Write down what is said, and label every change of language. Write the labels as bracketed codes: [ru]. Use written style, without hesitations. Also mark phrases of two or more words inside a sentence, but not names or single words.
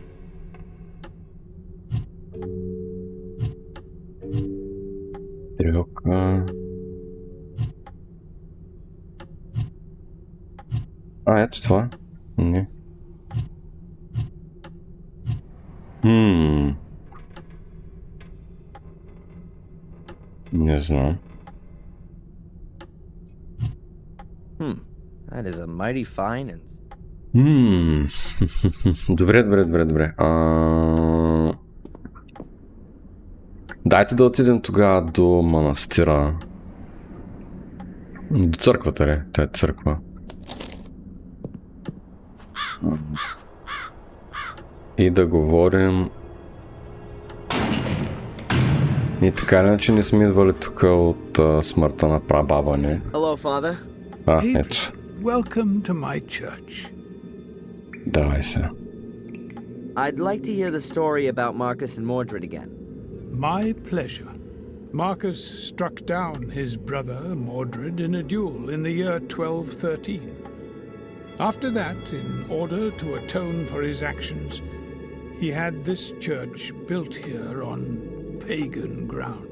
[bg] Трёка. Ето това. Не. Не знам. [en] That is a mighty fine and... [bg] Добре. Дайте да отидем тогава до манастира. До църквата ли? Тя е църква. И да говорим. И така иначе не сме идвали тук от смъртта на прабаба ни. [en] Hello, Father. [bg] Ето. [en] Welcome to my church. [bg] Давай се. [en] I'd like to hear the story about Marcus and Mordred again. My pleasure. Marcus struck down his brother Mordred in a duel in the year 1213. After that, in order to atone for his actions, he had this church built here on pagan ground.